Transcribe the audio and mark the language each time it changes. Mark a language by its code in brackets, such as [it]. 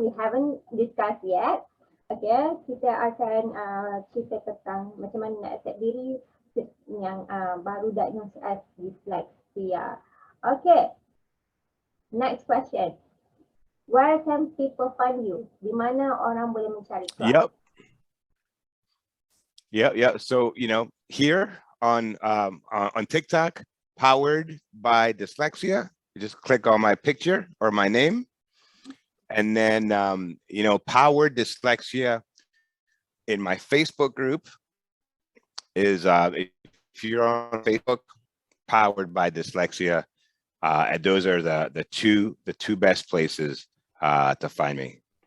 [en] We haven't discussed yet. [ms] Okay, kita akan cerita tentang macam mana nak accept diri yang baru [en] diagnosed dyslexia. Okay, next question. Where can people find you? [ms] Di mana orang boleh mencari kau? [en] Yep. So, here on TikTok, powered by dyslexia, you just click on my picture or my name. And then, powered dyslexia in my Facebook group is, if you're on Facebook, powered by dyslexia, and those are the two best places to find me.